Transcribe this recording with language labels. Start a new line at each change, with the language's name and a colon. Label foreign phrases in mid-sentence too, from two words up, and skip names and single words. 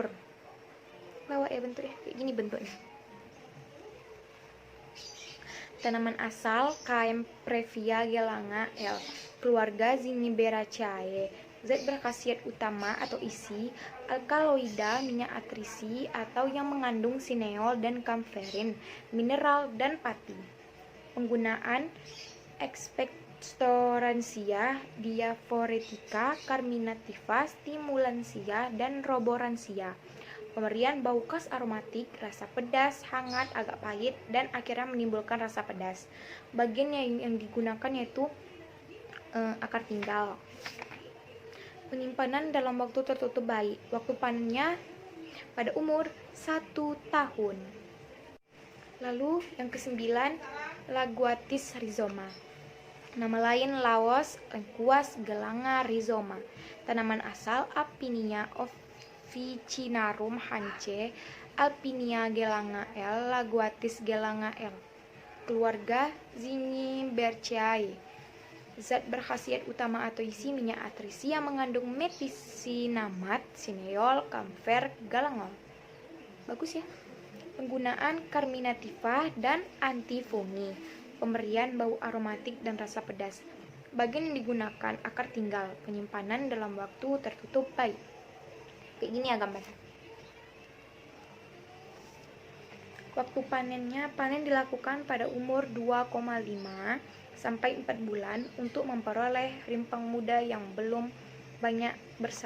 Indonesian: Lawak ya bentuknya, kayak gini bentuknya. Tanaman asal Caemprevia gelanga L. Keluarga Zingiberraceae. Zat berkhasiat utama atau isi, alkaloida, minyak atrisi, atau yang mengandung sineol dan kamferin, mineral, dan pati.
Latin: Penggunaan expectorantia, diaphoretica, carminativa, stimulansia,
Indonesian: dan roboransia. Pemberian bau khas aromatik, rasa pedas, hangat, agak pahit, dan akhirnya menimbulkan rasa pedas. Bagian yang digunakan yaitu akar tinggal. Penyimpanan dalam waktu tertutup baik. Waktu panennya pada umur 1 tahun. Lalu yang kesembilan, Laguatis rhizoma. Nama lain Laos lengkuas gelanga rhizoma. Tanaman asal Alpinia officinarum Hanche, Alpinia gelanga L, Laguatis gelanga L. Keluarga Zingiberraceae. Zat berkhasiat utama atau isi minyak atrisi yang mengandung metisinamat, sineol, kamfer, galangol. Bagus ya. Penggunaan carminativa dan antifungi. Pemberian bau aromatik dan rasa pedas. Bagian yang digunakan akar tinggal. Penyimpanan dalam waktu tertutup baik. Kayak gini ya gambarnya. Waktu panennya, panen dilakukan pada umur 2,5 sampai 4 bulan untuk memperoleh rimpang muda yang belum banyak berserat.